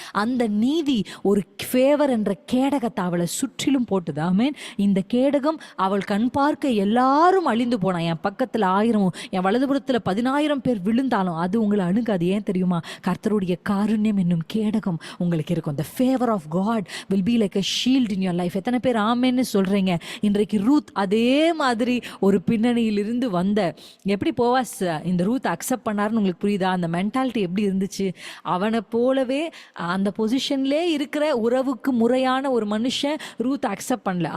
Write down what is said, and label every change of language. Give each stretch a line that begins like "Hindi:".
Tamil: அந்த நீதி ஒரு ஃபேவர் என்ற கேடகத்தை அவளை சுற்றிலும் போட்டுது. ஆமென். இந்த கேடகம் அவள் கண் பார்க்க எல்லாரும் அழிந்து போனா, என் பக்கத்தில் 1000 என் வலதுபுறத்தில் 10,000 பேர் விழுந்தாலும் அது உங்களை அணுகாது. ஏன் தெரியுமா? கர்த்தருடைய காருண்யம் என்னும் கேடகம் உங்களுக்கு இருக்கும்.
English: The favor of God will be like a shield in your life.
Tamil: எத்தனை பேர் ஆமென்னு சொல்றீங்க? இன்றைக்கு ரூத் அதே மாதிரி ஒரு பின்னணியிலிருந்து வந்த, எப்படி போவாஸ் இந்த ரூத் அக்செப்ட் பண்ணாருன்னு உங்களுக்கு புரியுதா? அந்த மென்டாலிட்டி எப்படி இருந்துச்சு? அவனை போலவே அந்த பொசிஷன்லே இருக்கிற உறவுக்கு முறையான ஒரு மனுஷன் ரூத் அக்செப்ட் பண்ணல.